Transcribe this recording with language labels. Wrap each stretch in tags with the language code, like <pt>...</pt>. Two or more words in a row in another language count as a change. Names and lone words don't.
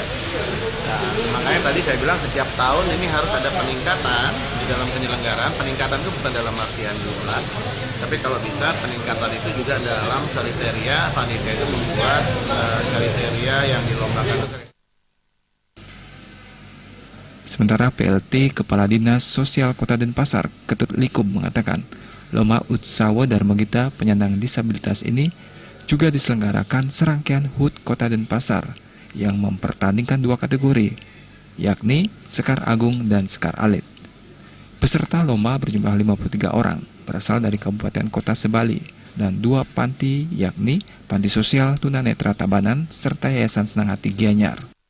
<id>Nah, makanya tadi saya bilang setiap tahun ini harus ada peningkatan di dalam penyelenggaraan. Peningkatan itu bukan dalam artian jumlah, tapi kalau bisa peningkatan itu juga dalam kriteria panitia itu membuat kriteria yang dilombakan itu. Sementara PLT Kepala Dinas Sosial Kota Denpasar, Ketut Likum mengatakan, Lomba Utsawa Darmagita Penyandang Disabilitas ini juga diselenggarakan serangkaian HUT Kota Denpasar yang mempertandingkan dua kategori, yakni Sekar Agung dan Sekar Alit. Peserta lomba berjumlah 53 orang, berasal dari Kabupaten Kota Sebali, dan dua panti yakni Panti Sosial Tunanetra Tabanan serta Yayasan Senang Hati Gianyar.</id>